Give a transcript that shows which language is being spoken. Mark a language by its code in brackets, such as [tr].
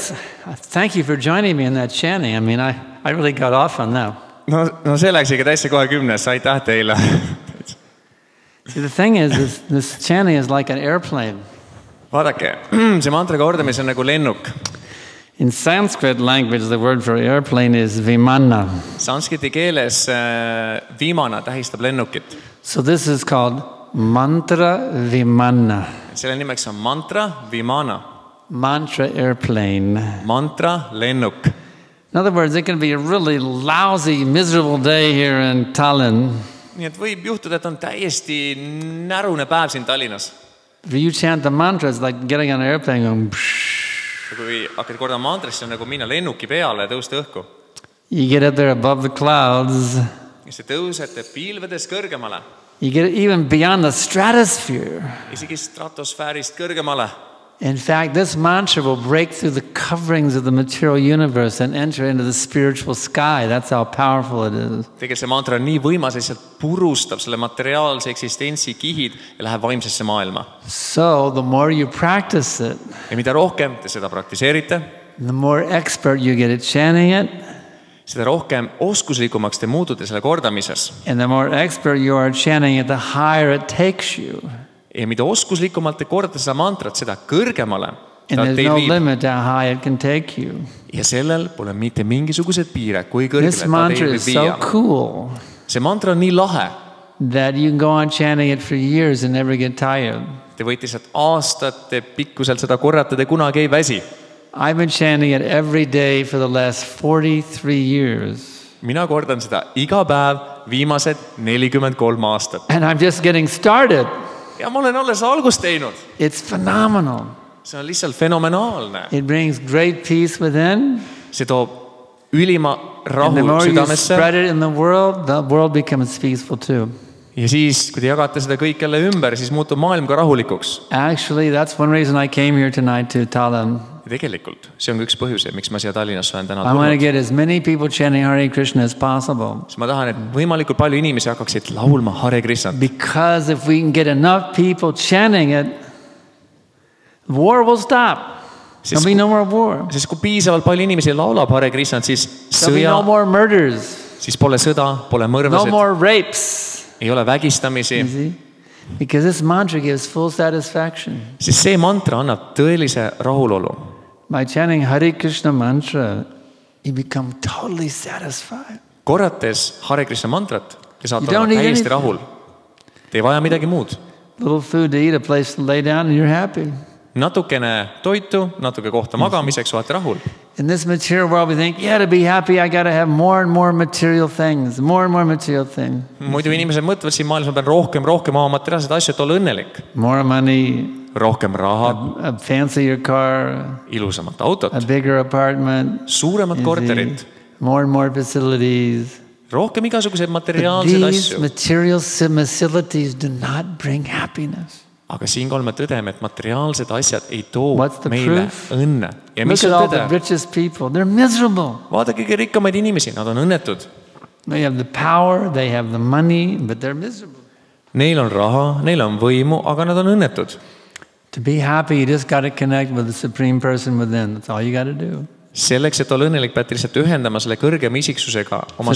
[en] Thank you for joining me in that chanting. I mean, I really got off on that. [et] No see läks ikka täitsa kohe 10, aitäh teile. [en] See, the thing is, this chanting is like an airplane. [et] Vaadake, see mantra kordamis on nagu lennuk. [en] In Sanskrit language, the word for airplane is vimana. [et] Sanskriti keeles vimana tähistab lennukit. [en] So this is called mantra vimana. [et] Selle nimeks on mantra vimana. [en] Mantra airplane. [et] Mantra lennuk. [en] In other words, it can be a really lousy, miserable day here in Tallinn. [et] Nii et võib juhtuda, et on täiesti närune päev siin Tallinnas. [en] If you chant the mantra, it's like getting on an airplane going psh. [et] Kui hakkad kordama mantrist, see on nagu minna lennuki peale ja tõusta õhku. [en] You get up there above the clouds. [et] Ja see tõusete pilvedes kõrgemale. [en] You get even beyond the stratosphere. [et] Isegi stratosfäärist kõrgemale. [en] In fact, this mantra will break through the coverings of the material universe and enter into the spiritual sky. That's how powerful it is. [et] Tegelikult see mantra on nii võimas, et sealt purustab selle materiaalse eksistentsi kihid ja läheb vaimsesse maailma. [en] So, the more you practice it, [et] ja mida rohkem te seda praktiseerite, [en] the more expert you get at chanting it, [et] seda rohkem oskuslikumaks te muutute selle kordamises. [en] and the more expert you are at chanting it, the higher it takes you. [et] Ja mida oskuslikumalt te kordate seda mantrat, seda kõrgemale [en] And there's no limit to how high it can take you. [et] Ja sellel pole mitte mingisugused piire, kui kõrgele [en] This mantra is so cool [et] see mantra on nii lahe, [en] that you can go on chanting it for years and never get tired. [et] te võite sealt aastate pikkuselt seda korrata, te kunagi ei väsi. [en] I've been chanting it every day for the last 43 years. [et] Mina kordan seda iga päev viimased 43 aastat. [en] And I'm just getting started. [et] Ja ma olen alles algust teinud. [en] It's phenomenal. [et] See on lihtsalt fenomenaalne. [en] It brings great peace within. [et] See toob ülima rahu [en] And the more you [et] südamesse. [en] spread it in the world becomes peaceful too. [et] Ja siis, kui te jagate seda kõik jälle ümber, siis muutub maailm ka rahulikuks. [en] Actually, that's one reason I came here tonight to Tallinn. [et] Ja tegelikult, see on ka üks põhjus, miks ma siia Tallinnasse olen täna [en] I want to [et] tulnud. [en] get as many people chanting Hare Krishna as possible. [et] Siis ma tahan, et võimalikult palju inimesi hakkaksid laulma Hare Krishnat. [en] Because if we can get enough people chanting it, war will stop. There'll be no more war. [et] Sest kui piisavalt palju inimesi laulab Hare Krishnat, siis [en] There'll be no more murders. [et] Siis pole sõda, pole [en] No [et] mõrvased, [en] more rapes. [et] ei ole vägistamisi. [en] You see? Because this mantra gives full satisfaction. [et] Siis see mantra annab tõelise rahulolu. [en] By chanting Hare Krishna mantra, you become totally satisfied. [et] Korrates Hare Krishna mantrat, te saate [en] You don't [et] olla [en] need [et] täiesti [en] anything. [et] rahul. Te ei vaja midagi muud. [en] Little food to eat, a place to lay down, and you're happy. [et] Natukene toitu, natuke kohta magamiseks, olete rahul. [en] In this material world, we think, yeah, to be happy, I got to have more and more material things, more and more material things. [et] Muidu inimesed mõtlevad siin maailmas, ma pean rohkem oma materiaalseid asju, et olla õnnelik. [en] More money, [et] Rohkem raha, [en] a fancier car, [et] ilusamat autot, [en] a bigger apartment, [et] suuremat korterit, [en] more and more facilities. [et] rohkem igasuguseid [en] But [et] materiaalseid [en] these [et] asju. [en] material facilities do not bring happiness. [et] Aga siinkohal me tõdeme, et materiaalsed asjad ei too [en] What's the [et] meile [en] proof? [et] õnne. Ja [en] Look [et] mis [en] at [et] on [en] all the [et] tõde? [en] richest people. They're miserable. [et] Vaadake kõige rikkamaid inimesi, nad on õnnetud. [en] They have the power, they have the money, but they're miserable. [et] Neil on raha, neil on võimu, aga nad on õnnetud. [en] To be happy, you just got to connect with the supreme person within. That's all you got to do. [et] Selleks, et olla õnnelik, pead lihtsalt ühendama selle kõrgema isiksusega oma